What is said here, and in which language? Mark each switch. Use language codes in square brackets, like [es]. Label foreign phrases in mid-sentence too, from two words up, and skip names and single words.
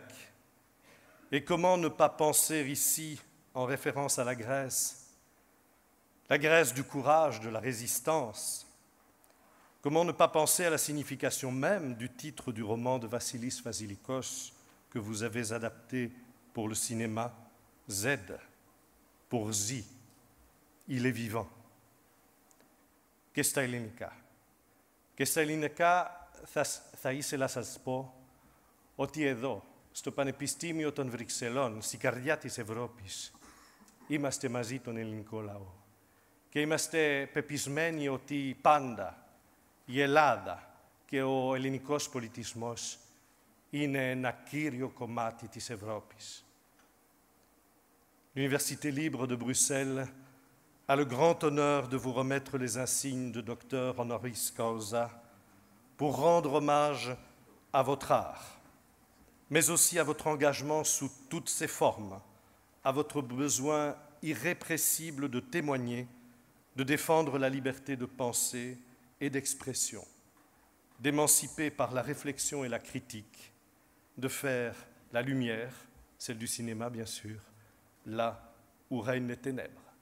[fr] Et comment ne pas penser ici, en référence à la Grèce du courage, de la résistance. Comment ne pas penser à la signification même du titre du roman de Vassilis Vassilikos que vous avez adapté pour le cinéma, Z, pour Zi, il est vivant. [el] Και στα ελληνικά. Και στα ελληνικά θα ήθελα να σας πω ότι εδώ, στο Πανεπιστήμιο των Βρυξελών, στην καρδιά της Ευρώπης, είμαστε μαζί τον ελληνικό λαό. Και είμαστε πεπισμένοι ότι πάντα η Ελλάδα και ο ελληνικός πολιτισμός είναι ένα κύριο κομμάτι της Ευρώπης. [fr] L'Université libre de Bruxelles a le grand honneur de vous remettre les insignes de docteur honoris causa pour rendre hommage à votre art, mais aussi à votre engagement sous toutes ses formes, à votre besoin irrépressible de témoigner, de défendre la liberté de pensée et d'expression, d'émanciper par la réflexion et la critique, de faire la lumière, celle du cinéma bien sûr, là où règnent les ténèbres.